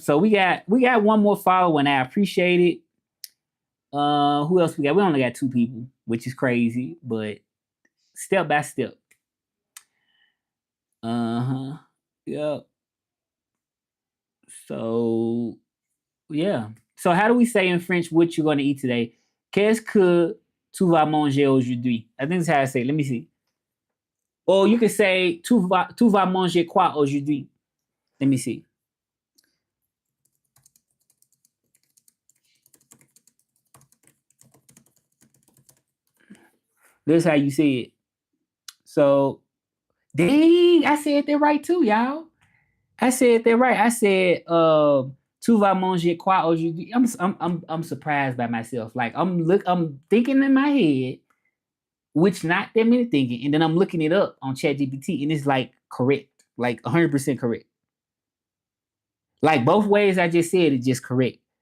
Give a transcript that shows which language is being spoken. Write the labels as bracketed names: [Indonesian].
[English] So we got one more follower, and I appreciate it. Who else we got? We only got two people, which is crazy, but step by step. Uh-huh. Yep. So yeah. So how do we say in French what you're gonna eat today? [French] Qu'est-ce que tu vas manger aujourd'hui? [English] I think that's how I say it. Let me see. Or you can say [French] tu vas manger quoi aujourd'hui? [English] Let me see. This is how you say it. So, dang, I said that right too, y'all. I said that right. I said, [French] tu vas manger quoi aujourd'hui? [English] I'm surprised by myself. Like I'm thinking in my head, which not that many thinking, and then I'm looking it up on ChatGPT, and it's like correct, like 100% correct. Like both ways I just said it, just correct.